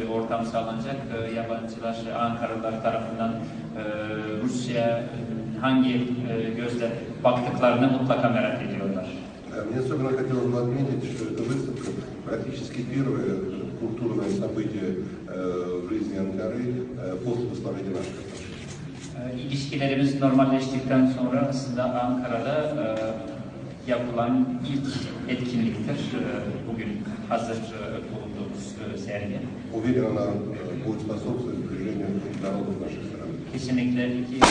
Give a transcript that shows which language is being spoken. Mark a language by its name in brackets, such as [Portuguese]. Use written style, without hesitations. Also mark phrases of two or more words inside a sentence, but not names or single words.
[Turkish] ortam sağlanacak. Yabancılar, Ankaralılar tarafından Rusya hangi gözle baktıklarını mutlaka merak ediyorlar. [Russian] Мне особенно хотелось бы отметить, что эта выставка практически первое культурное событие в жизни Анкары после восстановления наших отношений. [Turkish] İlişkilerimiz normalleştikten sonra aslında Ankara'da yapılan ilk etkinliktir. Bugün hazır bulunduğumuz sergi. [Russian] Уверен, она будет способствовать сближению народов наших стран. [Turkish] Kesinlikle iki